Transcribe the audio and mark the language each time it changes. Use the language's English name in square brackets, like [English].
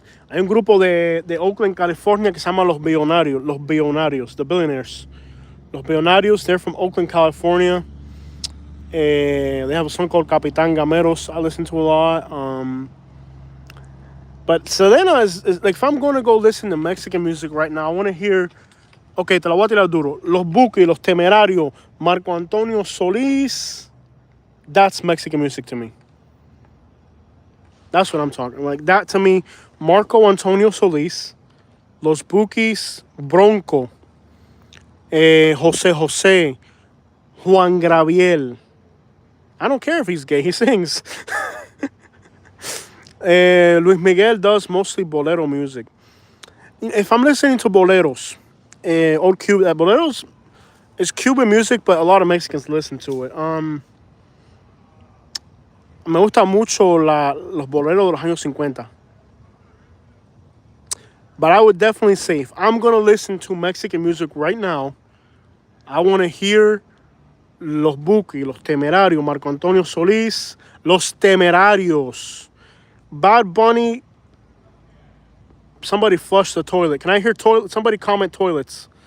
[Spanish] Hay un grupo de Oakland, California que se llama Los Billonarios. [English] Los Billonarios, the Billionaires. Los Billonarios, they're from Oakland, California. They have a song called Capitán Gameros I listen to a lot. But Selena is like, if I'm going to go listen to Mexican music right now, I want to hear, okay, [Spanish] te la voy a tirar duro. [English] Los Buki, Los Temerarios, Marco Antonio Solís. That's Mexican music to me. That's what I'm talking. Like that to me, Marco Antonio Solís, Los Bukis, Bronco, Jose Jose, Juan Gabriel. I don't care if he's gay, he sings. Luis Miguel does mostly bolero music. If I'm listening to boleros, old Cuban boleros is Cuban music, but a lot of Mexicans listen to it. [Spanish] Me gusta mucho los boleros de los años 50. [English] But I would definitely say, if I'm going to listen to Mexican music right now, I want to hear Los Buki, Los Temerarios, Marco Antonio Solís, Los Temerarios. Bad Bunny, somebody flush the toilet. Can I hear toilet? Somebody comment toilets.